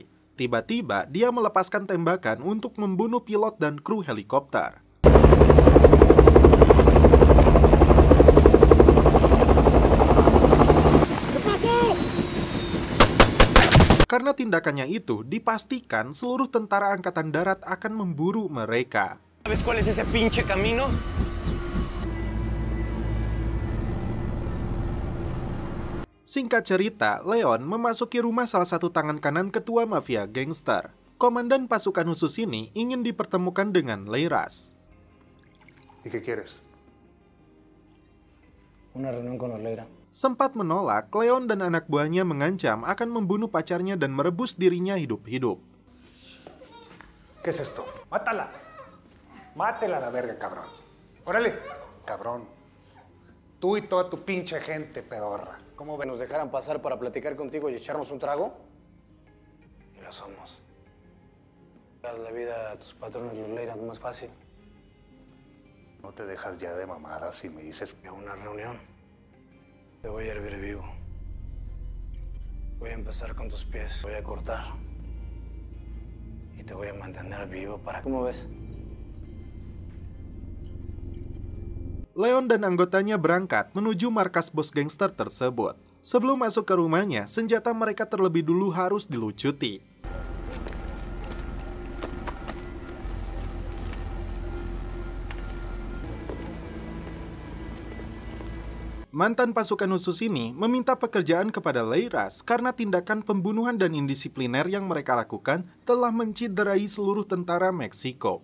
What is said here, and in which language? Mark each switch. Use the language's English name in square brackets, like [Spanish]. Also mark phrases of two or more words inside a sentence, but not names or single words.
[Indonesian] Tiba-tiba, dia melepaskan tembakan untuk membunuh pilot dan kru helikopter. Karena tindakannya itu, dipastikan seluruh tentara angkatan darat akan memburu mereka. [Spanish] ¿Sabes cuál es ese pinche camino? [Indonesian] Singkat cerita, Leon memasuki rumah salah satu tangan kanan ketua mafia gangster. Komandan pasukan khusus ini ingin dipertemukan dengan Leiras. [Spanish] ¿Y qué quieres? Una reunión con Oleira. [Indonesian] Sempat menolak, Leon dan anak buahnya mengancam akan membunuh pacarnya dan merebus dirinya hidup-hidup. [Spanish] ¿Qué es esto? ¡Mátala! ¡Mátela a la verga, cabrón! ¡Órale! Cabrón. Tú y toda tu pinche gente pedorra. ¿Cómo ven? ¿Nos dejaran pasar para platicar contigo y echarnos un trago? Y lo somos. Das la vida a tus patrones, Oleira, ¿cómo es fácil? No te dejas ya de mamadas y me dices A una reunión. Te voy a hervir vivo. Voy a empezar con tus pies. Voy a cortar. Y te voy a mantener vivo para... ¿Cómo ves? [Indonesian] Leon dan anggotanya berangkat menuju markas bos gangster tersebut. Sebelum masuk ke rumahnya, senjata mereka terlebih dulu harus dilucuti. Mantan pasukan khusus ini meminta pekerjaan kepada Leiras karena tindakan pembunuhan dan indisipliner yang mereka lakukan telah menciderai seluruh tentara Meksiko.